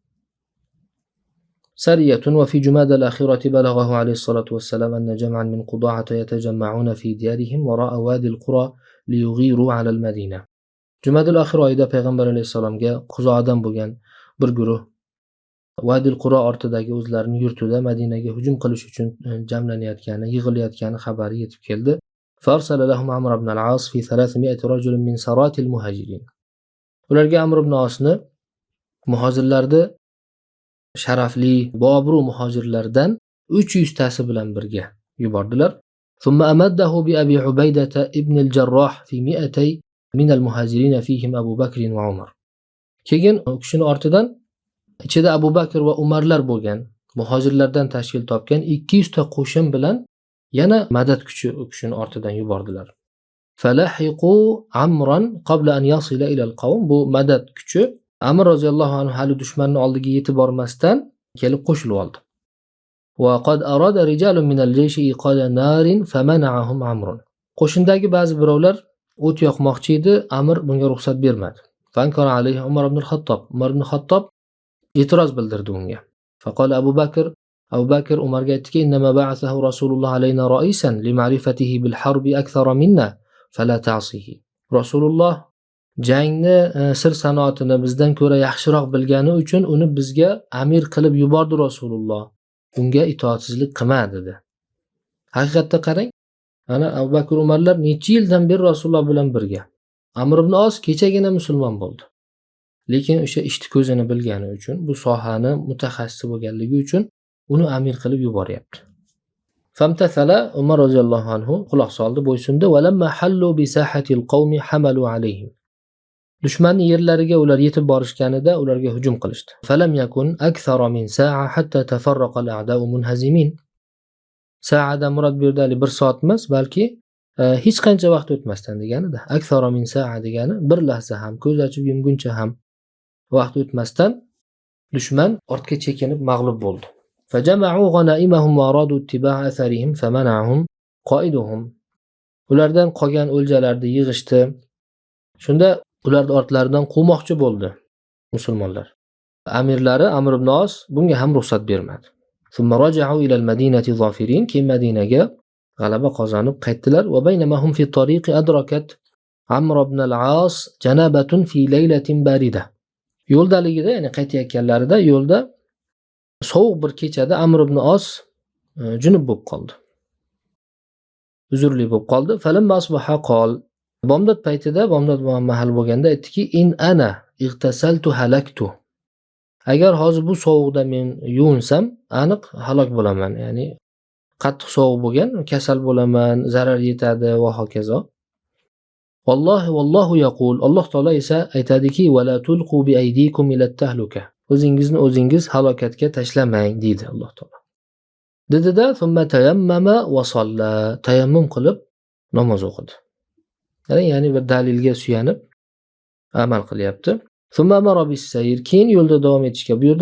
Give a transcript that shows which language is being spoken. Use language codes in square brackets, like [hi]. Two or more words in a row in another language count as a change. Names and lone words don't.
[ar] سرية وفي جماد الآخرة بلغه عليه الصلاة والسلام أن جمعا من قضاعة يتجمعون في ديارهم وراء وادي القرى ليغيروا على المدينة. [uz] جماد الآخرة oyida payg'ambar alayhisalomga Quzoadan bo'lgan bir guruh Vadil Quro ortidagi o'zlarining yurtida Madinaga hujum qilish uchun jamlanayotgani, yig'ilayotgani xabari yetib keldi. [ar] فأرسل لهم عمرو بن العاص في 300 رجل من سراة المهاجرين. [uz] Ularga Amr ibn Asni muhojirlarni sharafli, boobro' muhojirlardan 300 tasi bilan birga yubordilar. [ar] ثم أمده بأبي عبيدة بن الجراح في 200 من المهاجرين فيهم أبو بكر وعمر. [uz] Keyin u kishining ortidan ichida Abu Bakr va Umarlar bo'lgan muhojirlardan tashkil topgan 200 ta qo'shin bilan yana madad kuchi u kishining ortidan yubordilar. [ar] فلحقوا عمرا قبل أن يصل إلى القوم. [uz] Bu madad kuchi Amr roziyallohu anhu hali dushmanning oldiga yetib bormasdan kelib qo'shilib oldi. [ar] وقد أراد رجال من الجيش إيقاد نار فمنعهم عمرو. [uz] Qo'shindagi ba'zi birovlar o't yoqmoqchi edi, Amr bunga ruxsat bermadi. [ar] فأنكر عليه [uz] Umar ibn al-Xattob. Umar ibn al-Xattob e'tiroz bildirdi unga. [ar] فقال أبو بكر [uz] Umarga aytdiki: [ar] "إنما بعثه رسول الله علينا رئيسا لمعرفته بالحرب أكثر منا فلا تعصه." [uz] Rasululloh jangni sir sanoatini bizdan ko'ra yaxshiroq bilgani uchun uni bizga amir qilib yubordi Rasululloh. Unga itoatsizlik qilma dedi. Haqiqatda qarang, ana Abu Bakr Umarlar necha yildan beri Rasululloh bilan birga. Amr ibn As kechagina musulmon bo'ldi. Lekin o'sha ishni ko'zini bilgani uchun, bu sohani mutaxassis bo'lganligi uchun uni amir qilib yuboryapti. Famtathala Umar roziyallohu anhu quloq soldi, bo'ysundi. [ar] ولما حلوا بساحة القوم حملوا عليهم. [uz] Dushmanning yerlariga ular yetib borishganida ularga hujum qilishdi. [ar] فلم يكن أكثر من ساعة حتى تفرق الأعداء منهزمين. [uz] Sa'ada murod bu yerda 1 soat emas, balki hech qancha vaqt o'tmasdan deganida. [ar] أكثر من ساعة [uz] degani bir lahza ham, ko'z ochib yumguncha ham vaqt o'tmasdan dushman ortga chekinib mag'lub bo'ldi. [ar] فجمعوا غنائمهم وأرادوا اتباع آثارهم فمنعهم قائدهم. [uz] Ulardan qolgan o'ljalarni yig'ishdi. Shunda ularning ortlaridan quvmoqchi bo'ldi musulmonlar. Amirlari Amr ibn As bunga ham ruxsat bermadi. [ar] ثم رجعوا إلى المدينة ظافرين. [uz] Keyin Madinaga g'alaba qozonib qaytdilar. [ar] وبينما هم في الطريق أدركت عمرو بن العاص جنابة في ليلة باردة. [uz] Yo'ldaligida, ya'ni qaytayotganlarida yo'lda sovuq bir kechada Amr ibn As junub bo'lib qoldi. Uzrli bo'lib qoldi. [ar] فلما أصبح قال. [uz] Bomdod paytida, bomdod mahal bo'lganda aytdiki: [ar] "إن أنا اغتسلت هلكت." [uz] Agar hozir bu sovuqda men yuvinsam, aniq halok bo'laman. Ya'ni qattiq sovuq bo'lgan, kasal bo'laman, zarar yetadi va hokazo. [ar] والله يقول. [uz] Alloh taolo esa aytadiki: [ar] "ولا تلقوا بأيديكم إلى التهلكة." [uz] O'zingizni o'zingiz halokatga tashlamang deydi Alloh taolo. [ar] Dedida ثم تيمم وصلى. [uz] Tayammum qilib namoz o'qidi. Ya'ni bir dalilga suyanib amal qilyapti. [ar] ثم أمر بالسير. [uz] Keyin yo'lda davom etishga buyurdi.